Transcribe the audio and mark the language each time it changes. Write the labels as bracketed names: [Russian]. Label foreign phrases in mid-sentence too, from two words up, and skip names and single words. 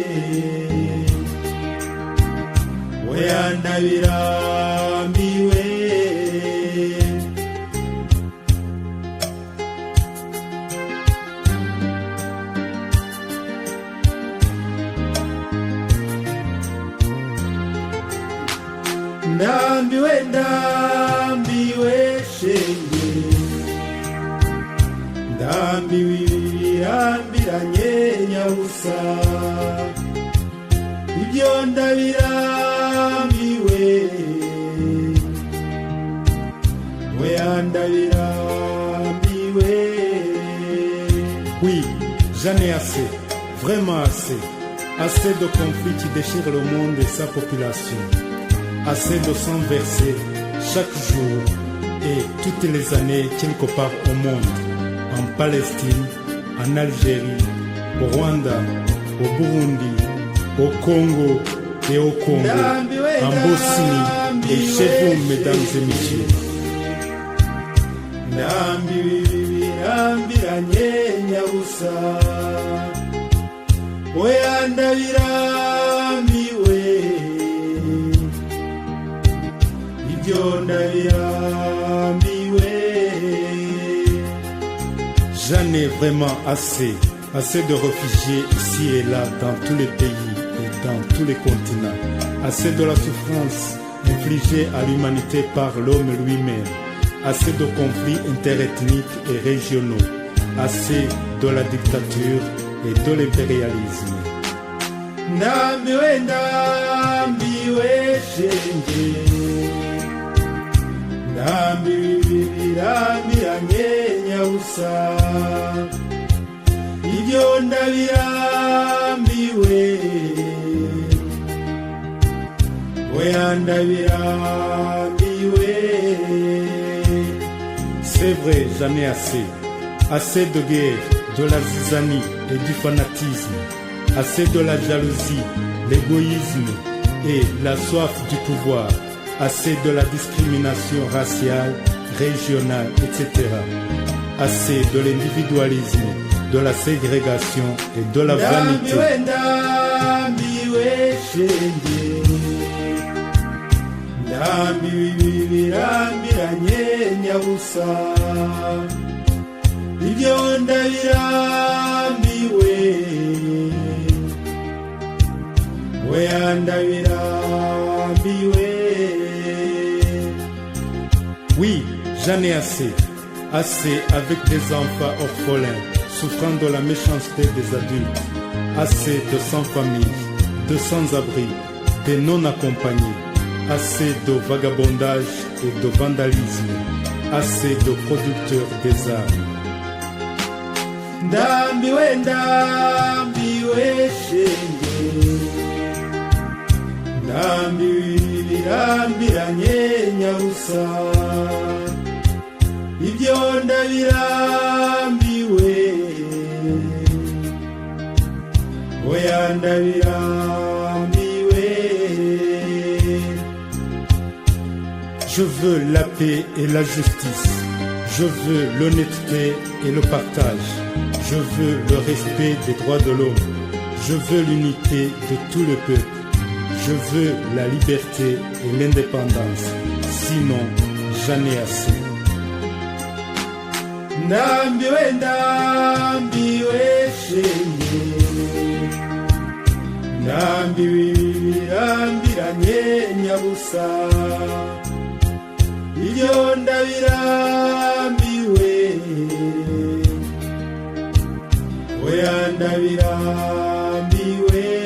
[Rundi] weyanda birambiwe ndambiwe ndambiwe shenge ndambiwe birambiranye nyabusa ibyo ndabirambiwe ndabirambiwe. [French] Oui, j'en ai assez, vraiment assez. Assez de conflits qui déchirent le monde et sa population. Assez de sang versé chaque jour et toutes les années quelque part au monde. En Palestine, en Algérie, au Rwanda, au Burundi, au Congo et au Congo, en Bosnie et chez vous, mesdames et messieurs. [Rundi] Ndambirambiranye nyabusa, oya ndabirambiwe, ibyo ndabirambiwe. [French] J'en ai vraiment assez, assez de réfugiés ici et là dans tous les pays et dans tous les continents, assez de la souffrance infligée à l'humanité par l'homme lui-même, assez de conflits interethniques et régionaux, assez de la dictature et de l'impérialisme. [Rundi] Ndambiwe ndambiwe shenge, ndambirambiranye nyabusa, ibyo ndabirambiwe, oya ndabirambiwe. [French] C'est vrai, j'en ai assez. Assez de guerre, de la zizanie et du fanatisme. Assez de la jalousie, l'égoïsme et la soif du pouvoir. Assez de la discrimination raciale, régionale, etc. Assez de l'individualisme, de la ségrégation et de la vanité. [Rundi] Ndambirambiranye nyabusa, ibyo ndabirambiwe, oya ndabirambiwe. [French] Oui, j'en ai assez. Assez avec des enfants orphelins, souffrant de la méchanceté des adultes. Assez de sans-famille, de sans-abri, de non-accompagnés. Assez de vagabondage et de vandalisme. Assez de producteurs des armes. [Rundi] Ndambiwe ndambiwe shenge, ndambirambiranye nyabusa, ibyo ndabirambiwe, oya ndabirambiwe. [French] Je veux la paix et la justice. Je veux l'honnêteté et le partage. Je veux le respect des droits de l'homme. Je veux l'unité de tout le peuple. Je veux la liberté et l'indépendance. Sinon, j'en ai assez. [Rundi] Ndambiwe ndambiwe shenge, ndambirambiranye nyabusa, ibyo ndabirambiwe, oya ndabirambiwe.